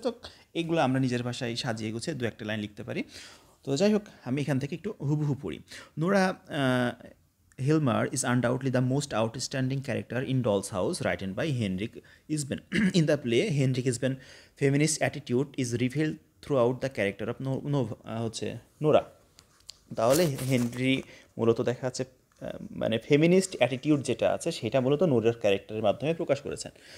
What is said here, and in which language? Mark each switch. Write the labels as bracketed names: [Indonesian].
[Bangla] তো এইগুলো আমরা নিজের ভাষায় সাজিয়ে গুছিয়ে দু একটা লাইন লিখতে পারি। তো যাই হোক, আমি এখান থেকে একটু হুবহু পড়ি। [English] Nora Hilmar is undoubtedly the most outstanding character in Doll's House, written by Henrik Ibsen. In the play, Henrik Ibsen's feminist attitude is revealed throughout the character of [Bangla] হচ্ছে নোরা। তাহলে হেনরি মূলত দেখা যাচ্ছে মানে ফেমিনিস্ট অ্যাটিটিউড যেটা আছে সেটা মূলত নোরার ক্যারেক্টারের মাধ্যমে প্রকাশ করেছেন।